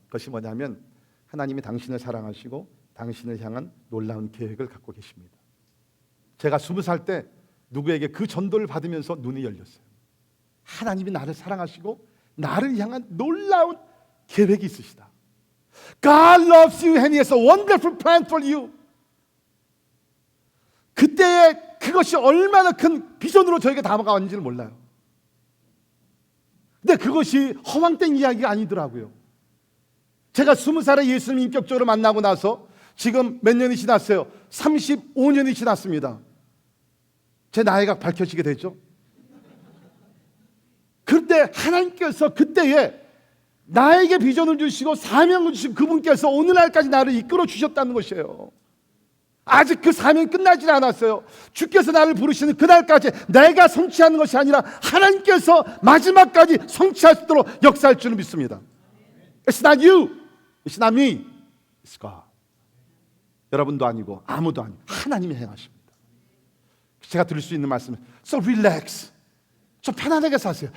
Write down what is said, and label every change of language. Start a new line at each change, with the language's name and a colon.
Korean: 그것이 뭐냐면 하나님이 당신을 사랑하시고 당신을 향한 놀라운 계획을 갖고 계십니다. 제가 20살 때 누구에게 그 전도를 받으면서 눈이 열렸어요. 하나님이 나를 사랑하시고 나를 향한 놀라운 계획이 있으시다.
English: God loves you and He has a wonderful plan for you.
Korean: 그때의 그것이 얼마나 큰 비전으로 저에게 다가왔는지를 몰라요. 근데 그것이 허황된 이야기가 아니더라고요. 제가 20살에 예수님 인격적으로 만나고 나서 지금 몇 년이 지났어요? 35년이 지났습니다. 제 나이가 밝혀지게 되죠. 그런데 하나님께서 그때에 나에게 비전을 주시고 사명을 주신 그분께서 오늘날까지 나를 이끌어 주셨다는 것이에요. 아직 그 사명이 끝나지 않았어요. 주께서 나를 부르시는 그날까지 내가 성취하는 것이 아니라 하나님께서 마지막까지 성취하시도록 역사할 줄을 믿습니다.
English: It's not you, it's not me, it's God.
Korean: 여러분도 아니고 아무도 아니고 하나님이 행하십니다. 제가 드릴 수 있는 말씀은
English: So relax.
Korean: 좀 편안하게 사세요.